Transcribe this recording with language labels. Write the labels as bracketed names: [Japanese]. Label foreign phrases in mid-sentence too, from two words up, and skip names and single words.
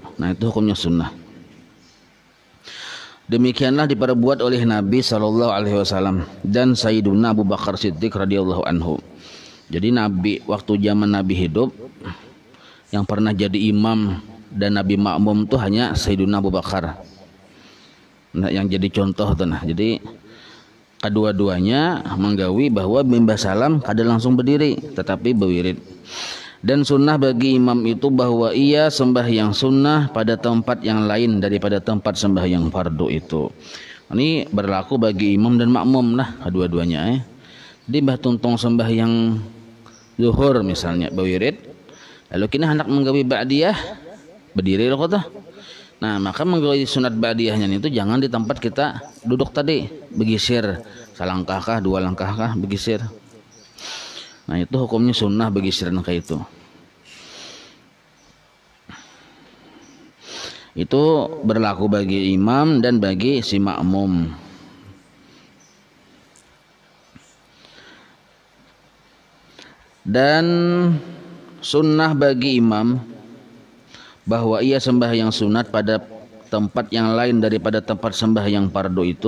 [Indonesian] Nah itu hukumnya sunnah. Demikianlah diperbuat oleh Nabi SAW dan Sayyiduna Abu Bakar Siddiq [Arabic] رضي الله عنه. [Indonesian] Jadi Nabi waktu zaman Nabi hidup yang pernah jadi imam dan Nabi makmum itu hanya Sayyiduna Abu Bakar. [Banjar] Nah, yang jadi contoh tuh nah. Jadi kedua-duanya menggawi bahwa mimbah salam kada langsung berdiri tetapi berwirid. [Indonesian] Dan sunnah bagi imam itu bahwa ia sembahyang sunnah pada tempat yang lain daripada tempat sembahyang fardu itu. Ini berlaku bagi imam dan makmum lah kedua-duanya. [Banjar] Jadi mbah tuntong sembahyang zuhur misalnya berwirid, lalu kini hendak menggawi ba'diyah berdiri loh kata. Nah maka menggawi sunat ba'diyahnya itu jangan di tempat kita duduk tadi, begisir salangkah kah 2 langkah kah begisir. Nah itu hukumnya sunnah begisiran kayak itu. [Indonesian] Itu berlaku bagi imam dan bagi si makmum. Dan sunnah bagi imam bahwa ia sembahyang sunat pada tempat yang lain daripada tempat sembahyang fardu itu.